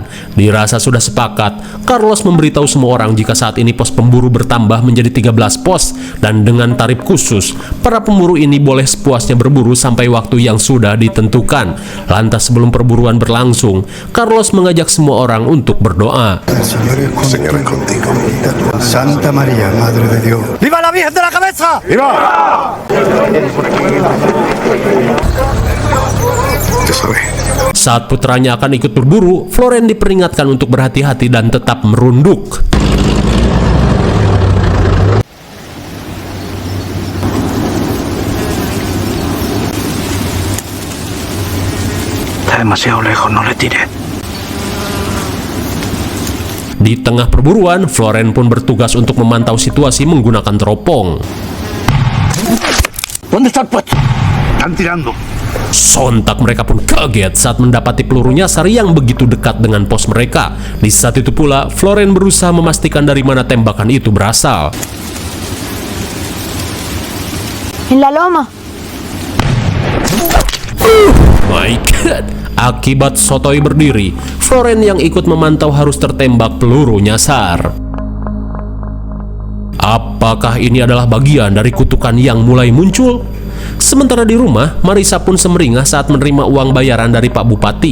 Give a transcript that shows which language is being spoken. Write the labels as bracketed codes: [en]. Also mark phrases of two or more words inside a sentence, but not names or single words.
[id] Dirasa sudah sepakat, Carlos memberitahu semua orang jika saat ini pos pemburu bertambah menjadi 13 pos, dan dengan tarif khusus, para pemburu ini boleh sepuasnya berburu sampai waktu yang sudah ditentukan. Lantas sebelum perburuan berlangsung, Carlos mengajak semua orang untuk berdoa. [es] Señor contigo. Santa María, Madre de Dios. ¡Viva la Virgen de la Cabeza! Ya sabe. [id] Saat putranya akan ikut berburu, Floren diperingatkan untuk berhati-hati dan tetap merunduk. [es] Está demasiado lejos, no le tire. [id] Di tengah perburuan, Floren pun bertugas untuk memantau situasi menggunakan teropong. [es] ¿Dónde está el puesto? Están tirando. [id] Sontak mereka pun kaget saat mendapati peluru nyasar yang begitu dekat dengan pos mereka. Di saat itu pula, Floren berusaha memastikan dari mana tembakan itu berasal. [es] En la loma. [en] My God! [id] Akibat sotoy berdiri, Floren yang ikut memantau harus tertembak peluru nyasar. Apakah ini adalah bagian dari kutukan yang mulai muncul? Sementara di rumah, Marisa pun semeringah saat menerima uang bayaran dari Pak Bupati.